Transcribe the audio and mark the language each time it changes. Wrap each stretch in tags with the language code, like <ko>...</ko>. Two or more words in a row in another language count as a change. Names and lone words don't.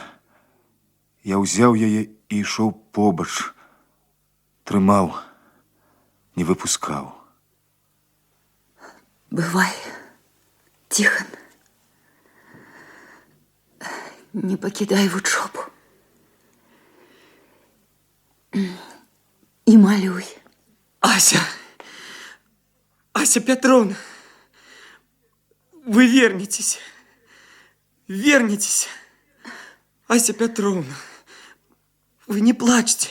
<be>Я ўзяў яе і ішоў побач. Трымаў, не выпускаў. Бывай, Тихон.</be> <ru>Не покидай вучобу. И малюй. Ася! Ася Петровна! Вы вернетесь. Вернетесь. Ася Петровна, вы не плачьте.</ru>